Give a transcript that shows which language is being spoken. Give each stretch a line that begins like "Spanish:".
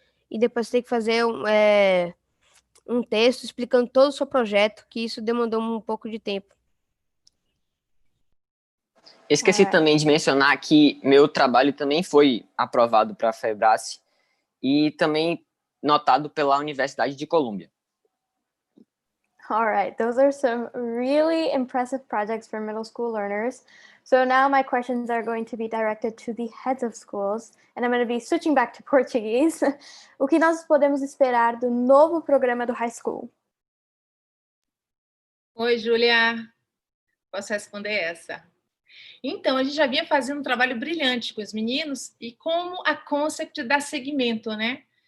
Portuguese: E depois você tem que fazer um texto explicando todo o seu projeto, que isso demandou um pouco de tempo. Esqueci também de mencionar que meu trabalho também foi aprovado para a Febrace e também notado pela Universidade de Colômbia.
English: All right, those are some really impressive projects for middle school learners. So now my questions are going to be directed to the heads of schools, and I'm going to be switching back to Portuguese.
Portuguese: O que nós podemos esperar do novo programa do high school? Oi, Julia. Posso responder essa? Então, a gente já vinha fazendo um trabalho brilhante com os meninos e como a Concept dá seguimento, né?